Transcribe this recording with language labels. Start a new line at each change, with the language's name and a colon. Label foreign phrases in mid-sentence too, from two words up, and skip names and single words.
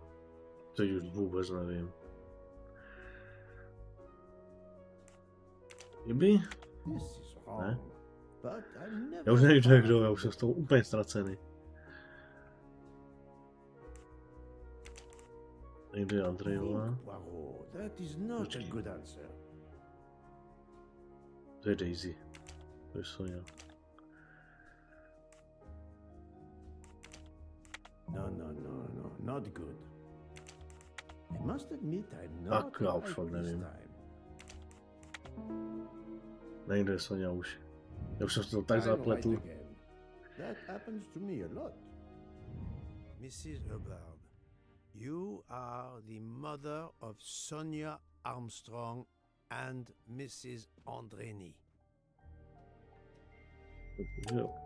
Czech: To już vůbec nevím. Kdyby?
English: This is
Czech: Ne?
English: wrong. But I'm never
Czech: Já už nevím,
English: far
Czech: kdo, já
English: from
Czech: už jsem z toho úplně ztracený. Někde je Andrejová.
English: Think, Poirot. That is not a good answer.
Czech: To je Daisy. To je Sonia.
English: No, not good. I must admit I'm not
Czech: Tak já už
English: right
Czech: fakt
English: this
Czech: nevím.
English: time.
Czech: Někde je Sonia už. Já už jsem to tak
English: I'm right
Czech: zapletl.
English: again. That happens to me a lot. Mrs. Hubbard, you are the mother of Sonia Armstrong and Mrs. Andreni.
Czech: Jo.